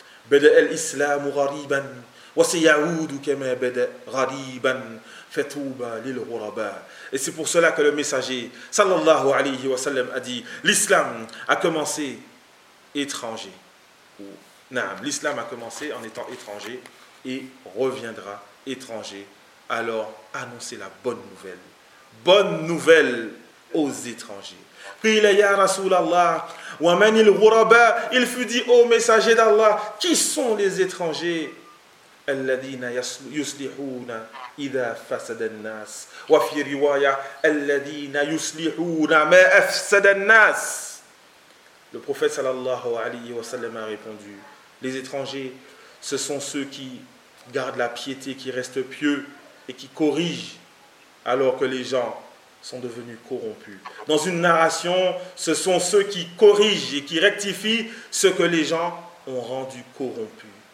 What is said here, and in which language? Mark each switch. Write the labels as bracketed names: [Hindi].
[Arabic] بدأ الإسلام غريبا وسيعود كما بدأ غريبا فتوبى للغرباء. [French] Et c'est pour cela que le messager sallallahu alayhi wa sallam a dit: l'islam a commencé étranger, ou non, l'islam a commencé en étant étranger et reviendra étranger. Alors annoncez la bonne nouvelle, bonne nouvelle aux étrangers. [Arabic] قيل يا رسول الله ومن الغرباء. [French] Il fut dit: ô messager d'Allah, qui sont les étrangers? [Arabic] الذين يصلحون اذا فسد الناس. وفي روايه الذين يصلحون ما افسد الناس. [French] Le prophète sallallahu alayhi wa sallam a répondu: les étrangers, ce sont ceux qui gardent la piété, qui restent pieux et qui corrigent alors que les gens sont devenus corrompus. Dans une narration, ce sont ceux qui corrigent et qui rectifient ce que les gens ont rendu corrompu.